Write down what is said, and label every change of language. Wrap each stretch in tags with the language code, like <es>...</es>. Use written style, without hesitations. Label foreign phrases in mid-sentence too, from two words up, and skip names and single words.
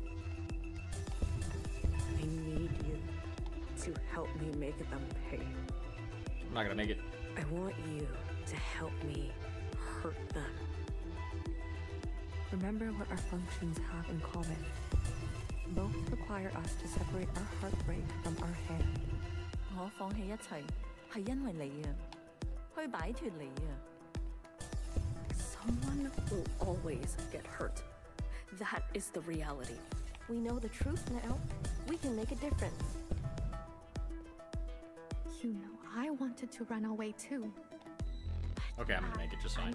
<en>I need you to help me make them pay. I'm not gonna make it. I want you to help me hurt them. Remember what our functions have in common. Both require us to separate our heartbreak from our head.</en> <yue>我放棄一切係因為你啊，去擺脫你啊。</yue> <en>Someone will always get hurt. That is the reality. We know the truth now. We can make a difference. You know, I wanted to run away too. Okay, I'm gonna make it just fine.</en>